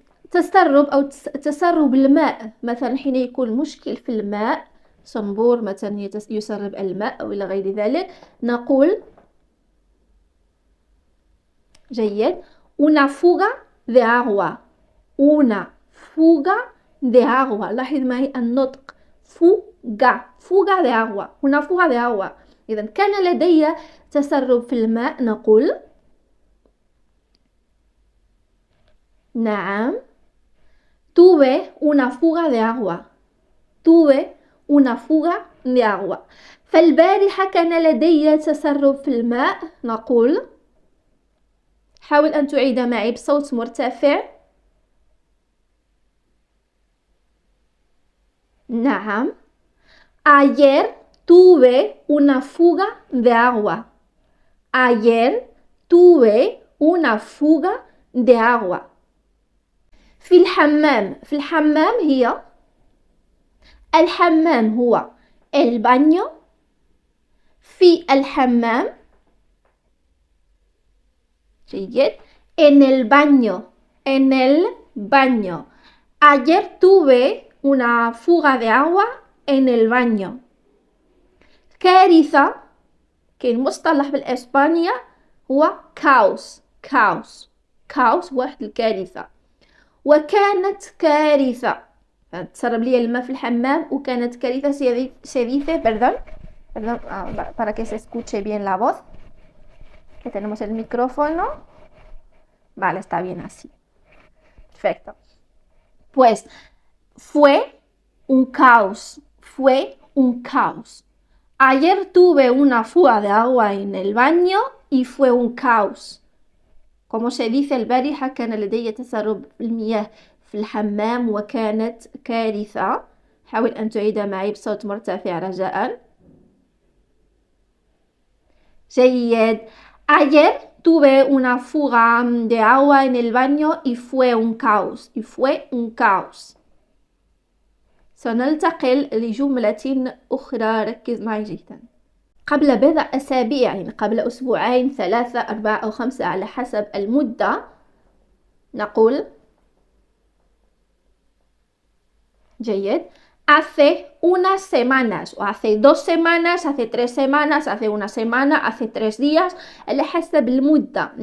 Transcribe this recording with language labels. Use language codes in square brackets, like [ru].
[ar] تسرب أو تسرب الماء، مثلا حين يكون مشكل في الماء، صنبور مثلا يسرب الماء أو إلى غير ذلك، نقول جيد [es] una fuga de agua. una fuga de agua. [ar] لاحظ معي النطق [es] fuga fuga de agua. una fuga de agua. [ar] إذا كان لدي تسرب في الماء نقول نعم [es] tuve una fuga de agua. tuve una fuga de agua. [ar] فالبارحة كان لدي تسرب في الماء نقول، حاول أن تعيد معي بصوت مرتفع. [es] نعم ayer tuve una fuga de agua. ayer tuve una fuga de agua. [ar] في الحمام. في الحمام هي الحمام هو el baño. في الحمام جيد [es] en el baño. en el baño. ayer tuve una fuga de agua en el baño. [ar] كارثة كاين مصطلح بالإسبانية هو كاوس. كاوس كاوس واحد الكارثة. وكانت كارثة، تسرب لي الماء في الحمام وكانت كارثة. [es] se dice perdón para que se escuche bien la voz, que tenemos el micrófono. Vale, está bien así. Perfecto. Pues fue un caos. fue un caos. ayer tuve una fuga de agua en el baño y fue un caos. como se dice [ar] البارحة كان لدي تسرب المياه في الحمام وكانت كارثة. حاول أن تعيد معي بصوت مرتفع رجاء. جيد. [es] ayer tuve una fuga de agua en el baño y fue un caos. y fue un caos. [ar] سننتقل لجملة أخرى، ركز معي جيدا. قبل بضع أسابيع، يعني قبل أسبوعين، 3 4 أو 5 على حسب المدة، نقول جيد [es] hace unas semanas o hace 2 semanas, hace 3 semanas, hace una semana, hace 3 días، [ar] على حسب المدة.